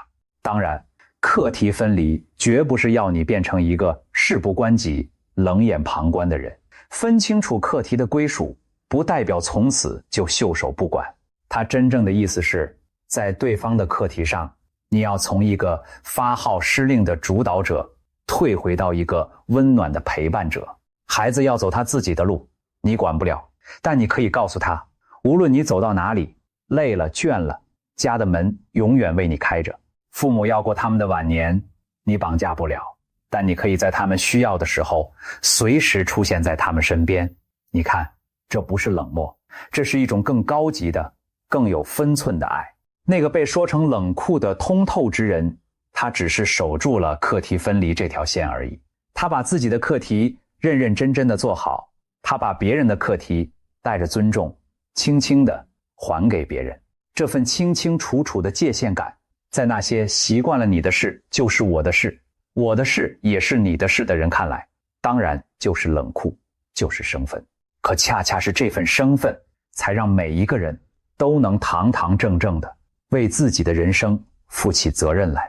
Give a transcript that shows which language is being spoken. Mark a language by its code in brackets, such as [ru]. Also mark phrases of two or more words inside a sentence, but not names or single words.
[zh] 當然，課題分離絕不是要你變成一個事不關己、冷眼旁觀的人。分清楚課題的歸屬，不代表從此就袖手不管。它真正的意思是，在對方的課題上，你要從一個發號施令的主導者，退回到一個溫暖的陪伴者。孩子要走他自己的路，你管不了，但你可以告訴他，無論你走到哪裡，累了倦了，家的门永遠為你開着。父母要過他们的晚年，你綁架不了，但你可以在他們需要的時候隨時出現在他們身邊。你看，這不是冷漠，這是一種更高級的、更有分寸的愛。那個被說成冷酷的通透之人，他只是守住了課題分離這條線而已。他把自己的課題認認真真的做好，他把別人的課題帶着尊重，輕輕地還給別人。這份清清楚楚的界限感，在那些習慣了你的事就是我的事，我的事也是你的事的人看來，當然就是冷酷，就是生分。可恰恰是這份生分，才讓每一個人都能堂堂正正的為自己的人生負起責任來。